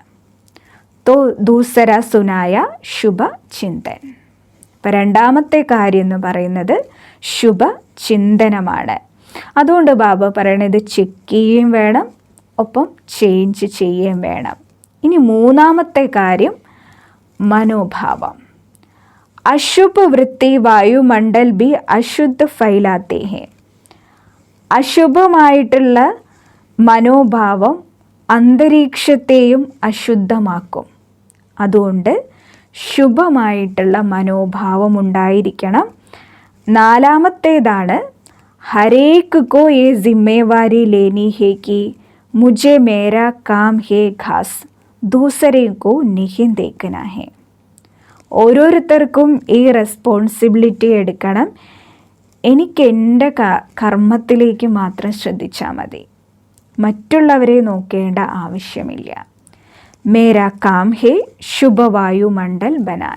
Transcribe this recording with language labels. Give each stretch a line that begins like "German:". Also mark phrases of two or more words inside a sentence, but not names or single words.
Hindi: तो दूसरा सुनाया शुभ चिंतन.
Malayalam: അപ്പം രണ്ടാമത്തെ കാര്യം എന്ന് പറയുന്നത് ശുഭചിന്തനമാണ്. അതുകൊണ്ട് ബാബ പറയണത് ചെക്ക് ചെയ്യുകയും വേണം, ഒപ്പം ചേഞ്ച് ചെയ്യുകയും വേണം. ഇനി മൂന്നാമത്തെ കാര്യം മനോഭാവം.
Hindi: अशुभ वृत्ति वायुमंडल भी अशुद्ध फैलाते हैं.
Malayalam: അശുഭമായിട്ടുള്ള മനോഭാവം അന്തരീക്ഷത്തെയും അശുദ്ധമാക്കും. അതുകൊണ്ട് ശുഭമായിട്ടുള്ള മനോഭാവം ഉണ്ടായിരിക്കണം.
Hindi: നാലാമത്തേതാണ് हरेक को ये जिम्मेवारी लेनी है कि മുझे मेरा काम है खास दूसरे को नहीं देखना है.
Malayalam: ഓരോരുത്തർക്കും ഈ റെസ്പോൺസിബിലിറ്റി എടുക്കണം. എനിക്ക് എൻ്റെ കർമ്മത്തിലേക്ക് മാത്രം ശ്രദ്ധിച്ചാൽ മതി, മറ്റുള്ളവരെ നോക്കേണ്ട ആവശ്യമില്ല.
Hindi: मेरा काम है शुभवायुमंडल बनाना.